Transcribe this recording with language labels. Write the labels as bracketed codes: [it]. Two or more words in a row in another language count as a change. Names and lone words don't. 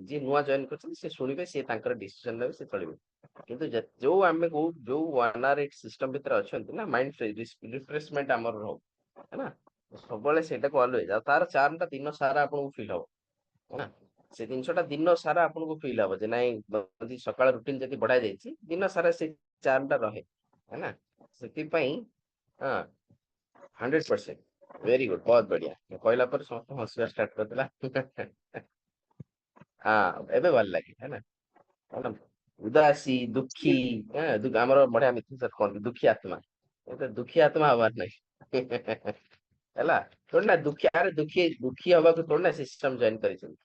[or] ଯିଏ ନୂଆ ଜଏନ କରିଛନ୍ତି ସେ ଶୁଣିବେ, ସିଏ ତାଙ୍କର ଡିସିସନ ନେବେ, ସେ ଚଳିବେ। କିନ୍ତୁ ଯୋଉ ଆମେ ଯୋଉ [en] 1 hour [or] ସିଷ୍ଟମ ଭିତରେ ଅଛନ୍ତି ନା, [en] mind refreshment [or] ଆମର ରହୁ ହେଲା। ସବୁବେଳେ ସେଇଟାକୁ ଅଲୱେଜ, ଆଉ ତାର ଚାର୍ମ ଟା ଦିନ ସାରା ଆପଣଙ୍କୁ ଫିଲ୍ ହବ ହେଲା। ସେ ଜିନିଷଟା ଦିନ ସାରା ଆପଣଙ୍କୁ ଫିଲ୍ ହବ ଯେ ନାଇଁ, ଯଦି ସକାଳ ରୁଟିନ ଯଦି ବଢା ଯାଇଛି ଦିନ ସାରା ସେ ଚାର୍ମ ଟା ରହେ ହେଲା। ସେଥିପାଇଁ ହଁ 100%। [en] very good, [hi] बहुत बढ़िया। [or] କହିଲା ପରେ ସମସ୍ତେ ହସିବା ଷ୍ଟାର୍ଟ କରିଦେଲା। ହଁ ଏବେ ଭଲ ଲାଗେ ହେଲା। ମାନେ ଉଦାସୀ ଦୁଃଖୀ, ଆମର ବଢିଆ ମିଥୁନ କହନ୍ତି ଦୁଃଖୀ ଆତ୍ମା। ଏ ଦୁଃଖୀ ଆତ୍ମା ହବାର ନାହିଁ। ହେଲା। [hi] थोड़ी ना [or] ଦୁଃଖୀ, ଆରେ ଦୁଃଖୀ ହବାକୁ [hi] थोड़ी ना [or] ସିଷ୍ଟମ ଜଏନ କରିଛନ୍ତି।